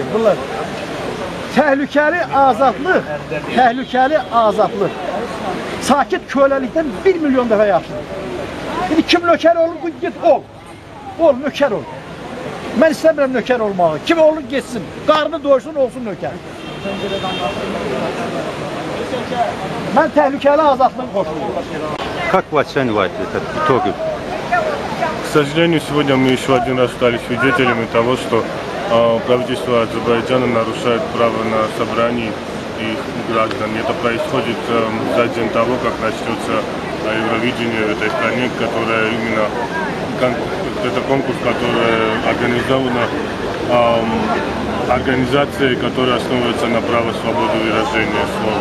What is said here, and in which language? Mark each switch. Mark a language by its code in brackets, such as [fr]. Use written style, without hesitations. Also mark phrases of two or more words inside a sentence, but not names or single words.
[az] Bunlar təhlükəli azadlıq, sakit köləlikdən 1 milyon dəfə yaxşıdır. İndi kim nökər olur, bu git ol. Ol, nökər ol. Mən istəmirəm nökər olmağı. Kim olur, geçsin. Qarnı doysun, olsun nökər. Mən təhlükəli azadlıq qoşuluyum. [ru] Как вы оцениваете этот итоги? К сожалению, сегодня мы еще один раз стали свидетелями того, что правительство Азербайджана нарушает право на собрание их граждан. Это происходит за день того, как начнется Евровидение в этой стране, которая именно это конкурс, который организован организацией, которая основывается на право свободы выражения слова.